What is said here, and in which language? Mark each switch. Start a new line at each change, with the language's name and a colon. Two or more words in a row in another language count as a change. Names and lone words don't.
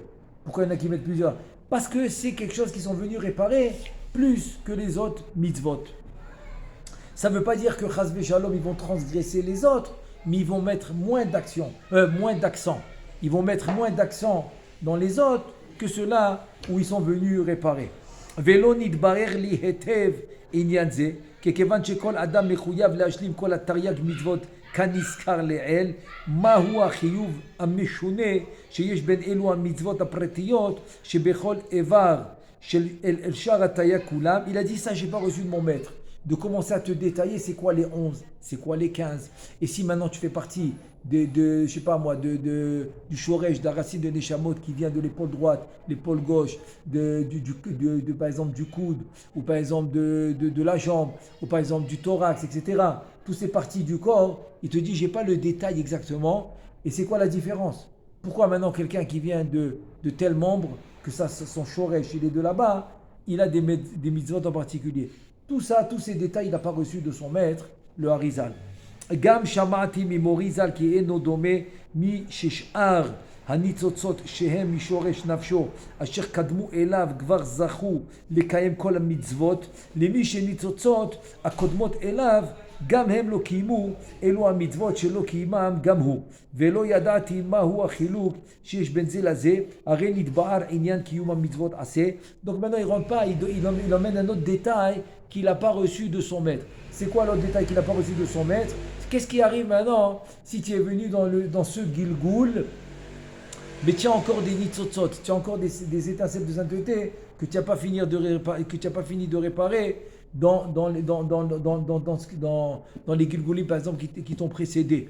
French: Pourquoi il y en a qui mettent plusieurs? Parce que c'est quelque chose qu'ils sont venus réparer plus que les autres mitzvot. Ça ne veut pas dire que
Hebrew: חס ושלום,
French: ils vont transgresser les autres, mais ils vont mettre moins d'accent. Ils vont mettre moins d'accent dans les autres que ceux-là où ils sont venus réparer.
Hebrew: ולא נתברר לי היטב עניין זה, כיוון שכל אדם מחויב להשלים כל התרי"ג מצוות כנזכר לעיל, מהו החיוב המשונה שיש בין אלו המצוות הפרטיות שבכל איבר של שאר התרי"ג כולם.
French: Il a dit ça, j'ai pas reçu de mon maître, de commencer à te détailler c'est quoi les 11, c'est quoi les 15. Et si maintenant tu fais partie je sais pas moi, du shoresh, de la racine de Neshamot qui vient de l'épaule droite, l'épaule gauche, par exemple du coude, ou par exemple de la jambe, ou par exemple du thorax, etc. Toutes ces parties du corps, il te dit, j'ai pas le détail exactement. Et c'est quoi la différence? Pourquoi maintenant quelqu'un qui vient de tel membre, que ça, son shoresh, il est de là-bas, il a des mitzvot en particulier? Tout ça, tous ces détails, il n'a pas reçu de son maître, le Harizal.
Hebrew: גם שמעתי ממורי ז"ל כי אינו דומה מששאר הניצוצות שהם משורש נפשו אשר קדמו אליו כבר זכו לקיים כל המצוות למי שניצוצות הקודמות אליו גם הם לא קיימו אלו המצוות שלא קיימם גם הוא ולא ידעתי מהו החילוק שיש בין זה לזה הרי נתבהר עניין קיום המצוות עשה.
French: Donc maintenant il rentre pas, il emmène un autre détail qu'il n'a pas reçu de son maître. C'est quoi l'autre détail qu'il n'a pas reçu de son maître? Qu'est-ce qui arrive maintenant si tu es venu dans ce Gilgoul, mais tu as encore des nitzotzot, tu as encore des étincelles de sainteté que tu n'as pas fini de réparer dans les Gilgoulim, par exemple, qui t'ont précédé.